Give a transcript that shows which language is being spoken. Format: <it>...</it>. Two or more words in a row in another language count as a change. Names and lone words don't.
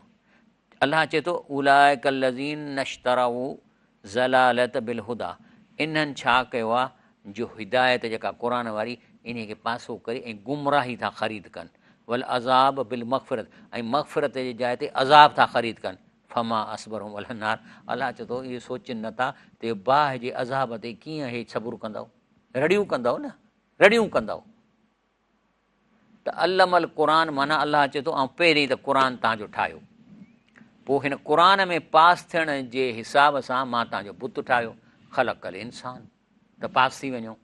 <sd>अलाह चए थो</sd> <ar>أولئك الذين اشتروا الضلالة بالهدى,</ar> <sd>इन्हनि छा कयो आहे जो हिदायत जेका क़ुर वारी इन खे पासो करे ऐं गुमराही था ख़रीद कनि,</sd> <ar>والعذاب بالمغفرة,</ar> <sd>ऐं मग़फ़िरत जी जाइ ते अज़ाब था ख़रीद कनि।</sd> <ar>فما أصبرهم على نار,</ar> <sd>अलाह चए थो इहे सोचनि नथा त बाहि जे अज़ाब ते कीअं इहे सबुरु कंदव, रड़ियूं कंदव न, रड़ियूं कंदव। त</sd> <ar>علم القرآن</ar> <sd>माना अलाह चए थो ऐं पहिरीं त क़ुरान तव्हांजो ठाहियो, पोइ हिन क़ुरान में पास थियण जे हिसाब सां मां तव्हांजो बुत ठाहियो,</sd> <ar>خلق الإنسان,</ar> <sd>त पास थी वञो।</sd>